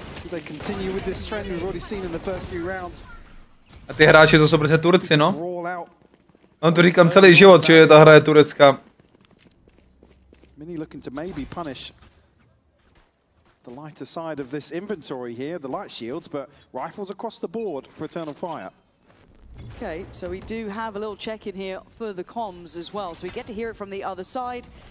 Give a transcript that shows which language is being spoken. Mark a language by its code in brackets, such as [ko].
[en] They continue with this trend we've already seen in the first few rounds. [cs] A ty hráči to jsou prostě Turci, no. No to říkám celý život, že ta hra je turecká. [en] Minny looking to maybe punish the lighter side of this inventory here, the light shields, but rifles across the board for Eternal Fire. Okay, so we do have a little check-in here for the comms as well, so we get to hear it from the other side.